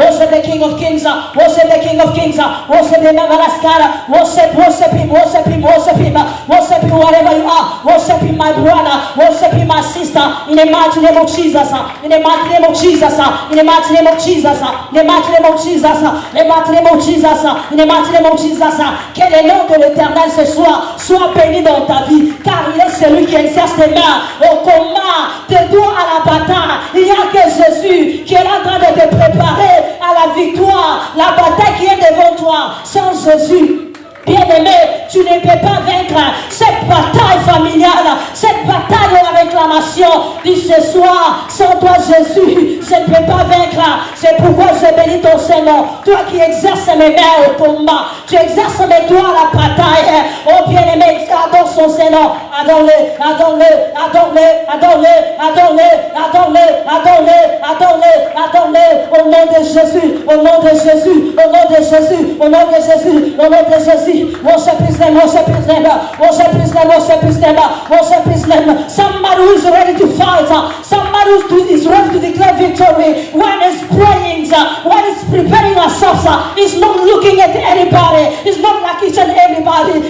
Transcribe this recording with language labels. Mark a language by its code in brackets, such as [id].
[en] Worship the King of Kings, worship the King of Kings, worship the Mavaraskara, worship him, worship him, worship him, worship him wherever you are, worship him my brother, worship him my sister, in the mighty name of Jesus, in the mighty name of Jesus, in the mighty name of Jesus, in the mighty name of Jesus, in the mighty name of Jesus, in the mighty name of Jesus. [fr] Que le nom de l'Éternel ce soir soit béni dans ta vie, car il est celui qui exerce tes mains au combat, tes doigts à la bataille. Il n'y a que Jésus qui est en train de te préparer à la victoire, la bataille qui est devant toi. Sans Jésus, bien-aimé, tu ne peux pas vaincre cette bataille familiale, cette bataille de la réclamation. Dis ce soir, sans toi Jésus, je ne peux pas vaincre. C'est pourquoi je bénis ton Seigneur. Toi qui exerces mes mains au combat, tu exerces mes doigts à la bataille. Oh bien-aimé, adore son Seigneur. Adore-le, adore-le, adore-le, adore-le, adore-le, adore-le, adore-le, adore-le, adore-le. Au nom de Jésus, au nom de Jésus, au nom de Jésus, au nom de Jésus, au nom de Jésus. [en] Worship his name, worship his name, worship his name, worship his name, worship his name. Somebody who is ready to fight, somebody who is ready to declare victory. When he's praying, when he's preparing ourselves, he's not looking at anybody, he's not like each and everybody.